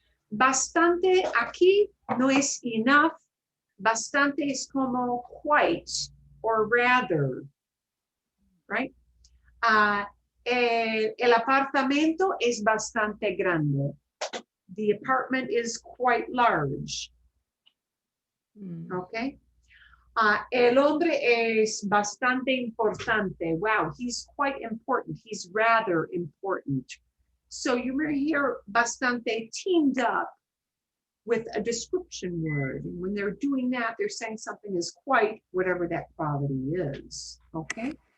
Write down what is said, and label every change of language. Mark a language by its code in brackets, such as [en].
[es] Bastante aquí no es enough. Bastante es como [en] quite or rather, right? [es] El apartamento es bastante grande. [en] The apartment is quite large. Okay? [es] El hombre es bastante importante. [en] Wow, he's quite important. He's rather important. So you may hear bastante teamed up with a description word. And when they're doing that, they're saying something is quite whatever that quality is. Okay?